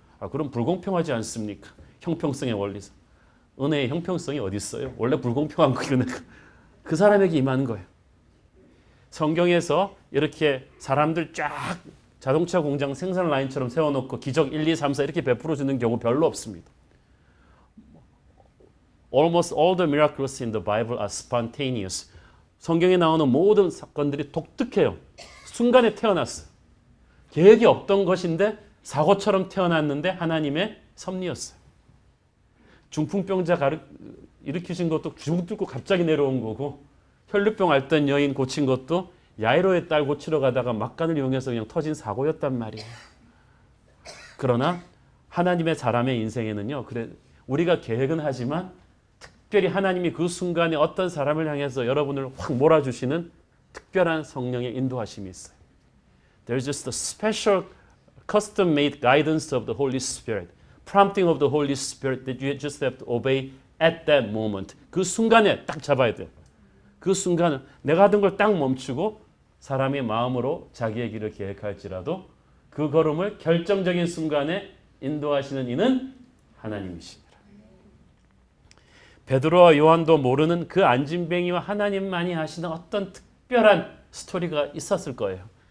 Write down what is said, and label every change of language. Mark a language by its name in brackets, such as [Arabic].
[Korean] 그럼 불공평하지 않습니까? 형평성의 원리상. 은혜의 형평성이 어디 있어요? 원래 불공평한 거예요. 그 사람에게 임하는 거예요. 성경에서 이렇게 사람들 쫙 자동차 공장 생산 라인처럼 세워놓고 기적 1, 2, 3, 4 이렇게 베풀어주는 경우 별로 없습니다. [English] Almost all the miracles in the Bible are spontaneous. [Korean] 성경에 나오는 모든 사건들이 독특해요. 순간에 태어났어요. 계획이 없던 것인데 사고처럼 태어났는데 하나님의 섭리였어요. 중풍병자 일으키신 것도 주먹 뚫고 갑자기 내려온 거고 혈류병 앓던 여인 고친 것도 야이로의 딸 고치러 가다가 막간을 이용해서 그냥 터진 사고였단 말이에요. 그러나 하나님의 사람의 인생에는요. 그래 우리가 계획은 하지만 특별히 하나님이 그 순간에 어떤 사람을 향해서 여러분을 확 몰아주시는 특별한 성령의 인도하심이 있어요. [English] There's just a special custom-made guidance of the Holy Spirit, prompting of the Holy Spirit that you just have to obey at that moment. [Korean] 그 순간에 딱 잡아야 돼요. 그 순간은 내가 하던 걸 딱 멈추고 사람의 마음으로 자기의 길을 계획할지라도 그 걸음을 결정적인 순간에 인도하시는 이는 하나님이시니라. 베드로와 요한도 모르는 그 안진뱅이와 하나님만이 하시는 어떤 특별한 스토리가 있었을 거예요.